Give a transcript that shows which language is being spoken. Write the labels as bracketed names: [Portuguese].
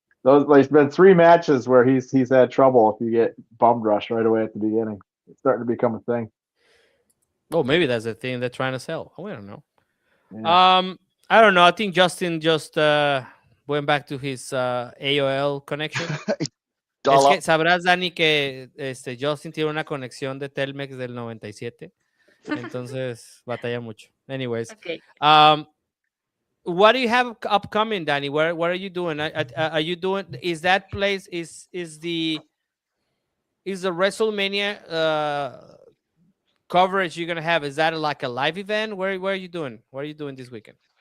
[English] There's been 3 matches where he's had trouble if you get bum rushed right away at the beginning. It's starting to become a thing. Oh, maybe that's the thing they're trying to sell. Oh, we don't know. Yeah. I don't know. I think Justin just went back to his AOL connection. [Spanish] Es que sabrás, Dani, que Justin tiene una conexión de Telmex del 97. Entonces, batalla mucho. [English] Anyways. Okay. What do you have upcoming, Dani? What are you doing? Are you doing? Is that place is the WrestleMania coverage you're gonna have? Is that like a live event? Where are you doing? What are you doing this weekend?